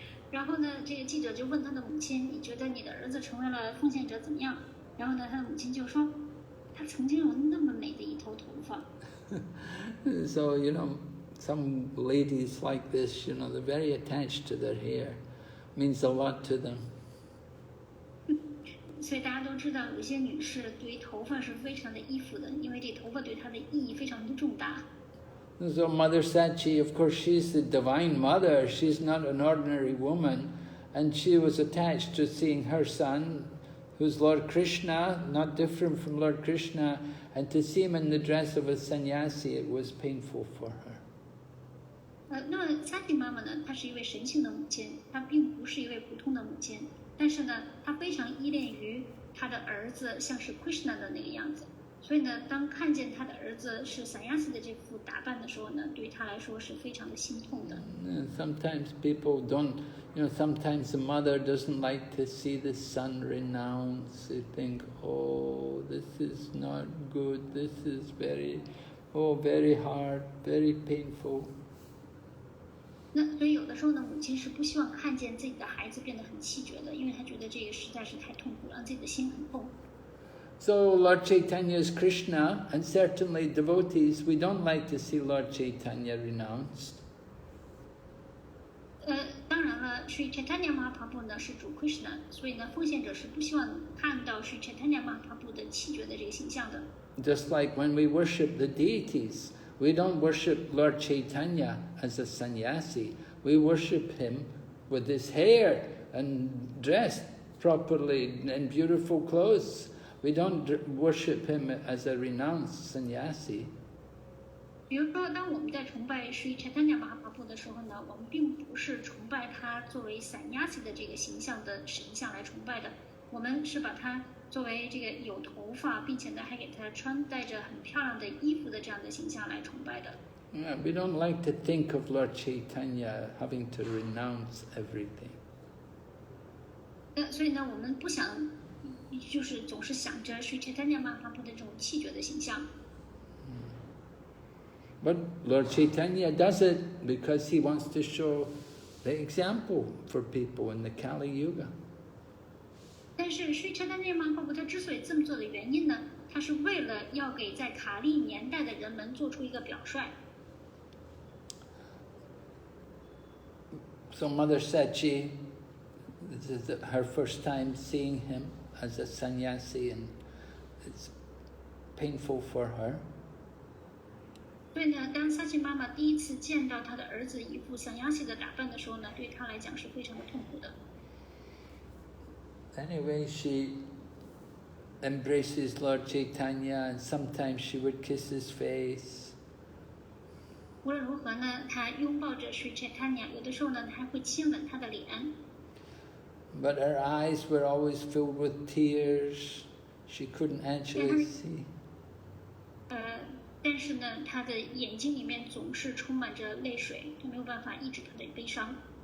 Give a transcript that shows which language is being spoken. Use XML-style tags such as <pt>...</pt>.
<zh>然后呢，这个记者就问他的母亲：“你觉得你的儿子成为了奉献者怎么样？” 然后呢，他的母亲就说：“他曾经有那么美的一头头发。”</zh> <en>So some ladies like this, they're very attached to their hair. Means a lot to them.</en> <zh>所以大家都知道，有些女士对于头发是非常的依附的，因为这头发对她的意义非常的重大。</zh> <en>So Mother Sachi, of course, she's the divine mother. She's not an ordinary woman, and she was attached to seeing her son, who's Lord Krishna, not different from Lord Krishna, and to see him in the dress of a sannyasi, it was painful for her.</en> <zh>那么萨蒂妈妈呢？她是一位神性的母亲，她并不是一位普通的母亲，但是呢，她非常依恋于她的儿子像是 Krishna 的那个样子。所以呢，当看见她的儿子是sannyasi的这副打扮的时候呢，对于她来说是非常的心痛的。</zh> <en>Sometimes people don't, sometimes the mother doesn't like to see the son renounced. They think, oh, this is not good. This is very hard, very painful.</en> <zh>那所以有的时候呢，母亲是不希望看见自己的孩子变得很气绝的，因为她觉得这个实在是太痛苦了，让自己的心很痛。</zh> <en>So Lord Chaitanya is Krishna, and certainly devotees, we don't like to see Lord Chaitanya renounced.</en> <zh>当然了，Sri Chaitanya Mahaprabhu 呢是主 Krishna， 所以呢，奉献者是不希望看到 Sri Chaitanya Mahaprabhu 的弃绝的这个形象的。</zh> <en>Just like when we worship the deities, we don't worship Lord Chaitanya as a sannyasi. We worship him with his hair and dressed properly in beautiful clothes. We don't worship him as a renounced sannyasi.</en> <zh>比如说，当我们在崇拜 Sri Chaitanya Mahaprabhu 的时候呢，我们并不是崇拜他作为 sannyasi 的这个形象的神像来崇拜的，我们是把他作为这个有头发，并且呢还给他穿戴着很漂亮的衣服的这样的形象来崇拜的。</zh> <en>Yeah, we don't like to think of Lord Chaitanya having to renounce everything.</en> <zh>所以呢，我们不想，就是总是想着 Sri Chaitanya Mahaprabhu 的这种弃绝的形象。</zh> <en>But Lord Chaitanya does it because he wants to show the example for people in the Kali Yuga.</en> <zh>但是 Sri Chaitanya Mahaprabhu 他之所以这么做的原因呢，他是为了要给在卡利年代的人们做出一个表率。</zh> <en>So Mother Sachi, this is her first time seeing him as a sannyasi, and it's painful for her.</en> <zh>所以呢，当萨奇妈妈第一次见到她的儿子一副像亚西的打扮的时候呢，对她来讲是非常的痛苦的。</zh> <en>Anyway, she embraces Lord Chaitanya, and sometimes she would kiss his face.</en> <zh>无论如何呢，她拥抱着 Sri Chaitanya， 有的时候呢，她还会亲吻他的脸。</zh> <en>But her eyes were always filled with tears. She couldn't actually see.</en> <zh>但是呢，她的眼睛里面总是充满着泪水，她没有办法抑制她的悲伤。</zh>